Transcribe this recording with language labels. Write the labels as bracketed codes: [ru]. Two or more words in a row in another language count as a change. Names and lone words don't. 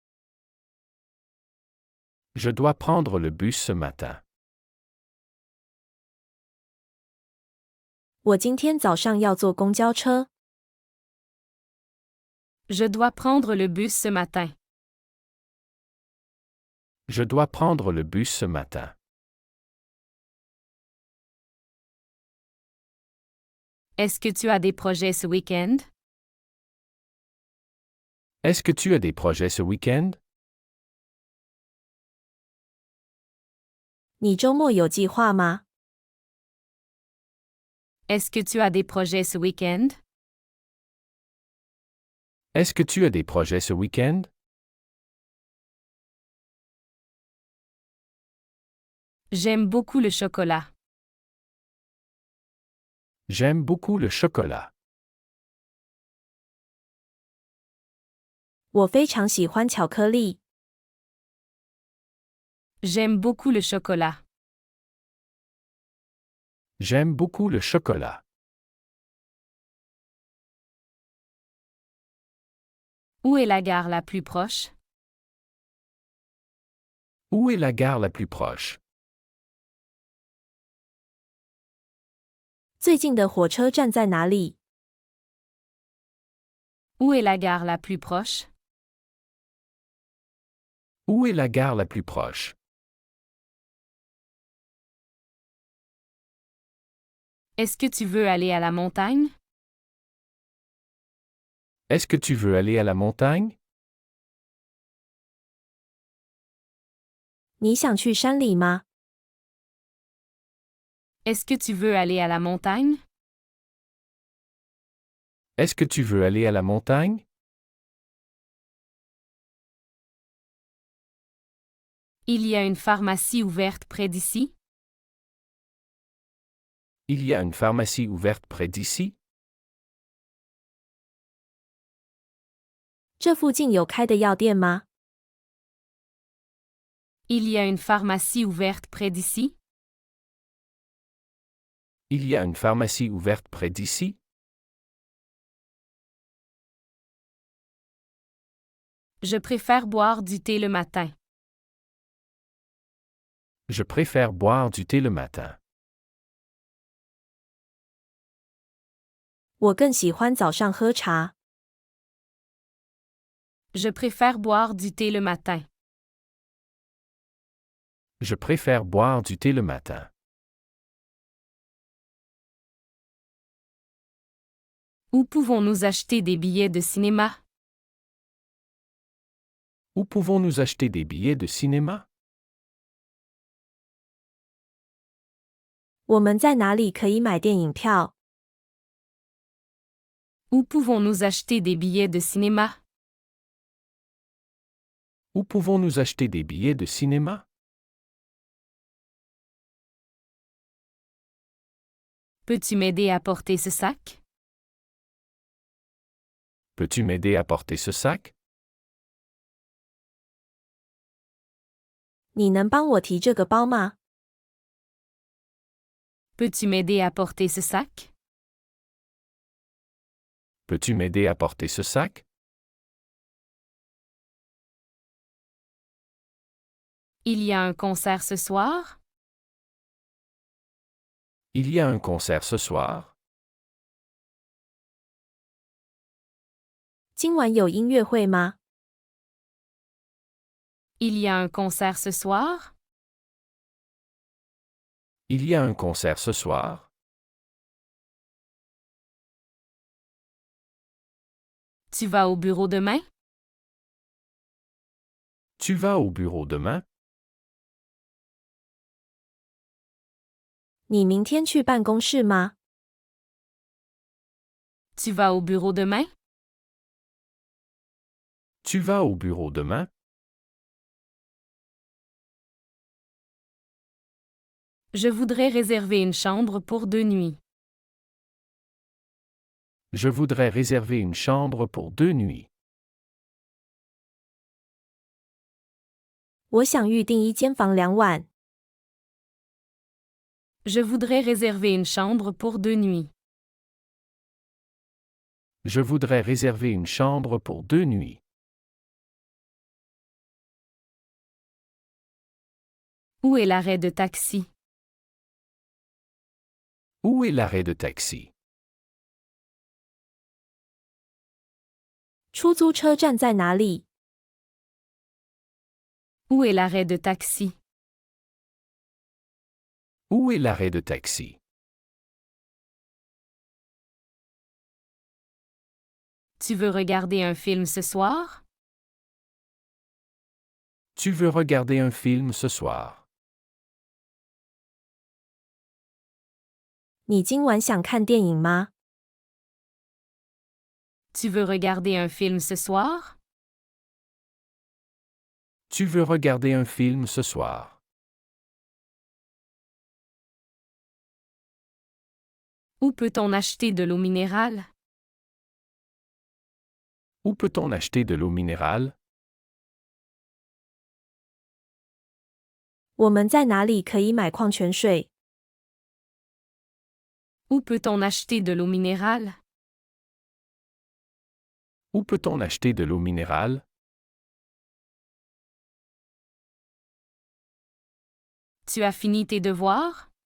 [fr] Je dois prendre le bus ce matin. [zh] 我今天早上要坐公交车。 [fr] Je dois prendre le bus ce matin. Je dois prendre le bus ce matin. Est-ce que tu as des projets ce week-end? Est-ce que tu as des projets ce week-end? [zh] 你周末有计划吗？ [fr] Est-ce que tu as des projets ce week-end? Est-ce que tu as des projets ce week-end? J'aime beaucoup le chocolat. J'aime beaucoup le chocolat. [zh] 我非常喜欢巧克力。 [fr] J'aime beaucoup le chocolat. J'aime beaucoup le chocolat. Où est la gare la plus proche? Où est la gare la plus proche? [zh] 最近的火车站在哪里？ [fr] Où est la gare la plus proche? Où est la gare la plus proche? Est-ce que tu veux aller à la montagne? Est-ce que tu veux aller à la montagne? [zh] 你想去山里吗？ [fr] Est-ce que tu veux aller à la montagne? Est-ce que tu veux aller à la montagne? Il y a une pharmacie ouverte près d'ici? Il y a une pharmacie ouverte près d'ici? [zh] 这附近有开的药店吗？ [fr] Il y a une pharmacie ouverte près d'ici? Il y a une pharmacie ouverte près d'ici? Je préfère boire du thé le matin. Je préfère boire du thé le matin. [zh] 我更喜欢早上喝茶。 [fr] Je préfère boire du thé le matin. Je préfère boire du thé le matin. Où pouvons-nous acheter des billets de cinéma? Où pouvons-nous acheter des billets de cinéma? [zh] 我们在哪里可以买电影票？ [fr] Où pouvons-nous acheter des billets de cinéma? Où pouvons-nous acheter des billets de cinéma? Peux-tu m'aider à porter ce sac? Peux-tu m'aider à porter ce sac? [zh] 你能帮我提这个包吗？ [fr] Peux-tu m'aider à porter ce sac? Peux-tu m'aider à porter ce sac? Il y a un concert ce soir? Il y a un concert ce soir? [zh] 今晚有音乐会吗？ [fr] Il y a un concert ce soir? Il y a un concert ce soir? Tu vas au bureau demain? Tu vas au bureau demain? [zh] 你明天去办公室吗？ [fr] Tu vas au bureau demain? Tu vas au bureau demain? Je voudrais réserver une chambre pour 2 nuits. Je voudrais réserver une chambre pour 2 nuits. [zh] 我想预订一间房2晚。 [fr] Je voudrais réserver une chambre pour 2 nuits. Je voudrais réserver une chambre pour 2 nuits. Où est l'arrêt de taxi? Où est l'arrêt de taxi? [zh] 出租车站在哪里？ [fr] Où est l'arrêt de taxi? Où est l'arrêt de taxi? Tu veux regarder un film ce soir? Tu veux regarder un film ce soir? [zh] 你今晚想看电影吗？ [fr] Tu veux regarder un film ce soir? Tu veux regarder un film ce soir? Où peut-on acheter de l'eau minérale? Où peut-on acheter de l'eau minérale? [zh] 我们在哪里可以买矿泉水？ [fr] Où peut-on acheter de l'eau minérale? Où peut-on acheter de l'eau minérale? Tu as fini tes devoirs?